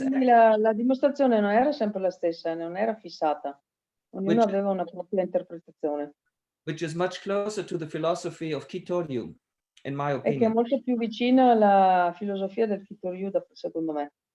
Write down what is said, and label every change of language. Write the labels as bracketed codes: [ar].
[it] La dimostrazione non era sempre la stessa, non era fissata. Ognuno aveva una propria interpretazione. [en] Which is much closer to the philosophy of Kitoryu, in my opinion. [it] E che è molto più vicina alla filosofia del Kitoryu, secondo me.